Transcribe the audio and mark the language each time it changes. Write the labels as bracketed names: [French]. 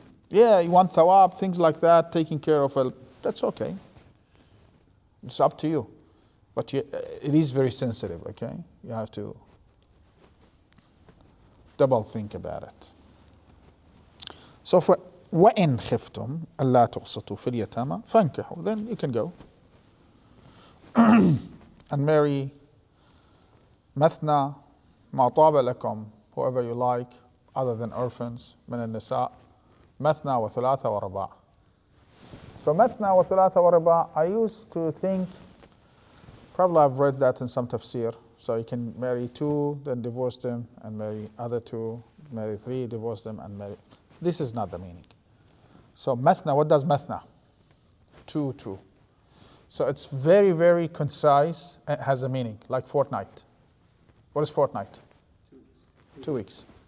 [English] Yeah, you want thawab, things like that, taking care of it, that's okay. It's up to you. But it is very sensitive, okay? You have to double think about it. [Arabic] So for وَإِنْ خِفْتُمْ أَلَّا تُقْسِطُوا فِي الْيَتَامَى فَانكِحُوا, then you can go and marry مثنى ما طاب لكم, whoever you like, other than orphans, من النساء, مثنى وثلاثة ورباع. [English] So مثنى وثلاثة ورباع, I used to think, probably I've read that in some tafsir, so you can marry two, then divorce them, and marry other two, marry three, divorce them, and marry. This is not the meaning. So mathna, what does mathna? Two. So it's very, very concise, and has a meaning, like fortnight. What is fortnight? 2 weeks.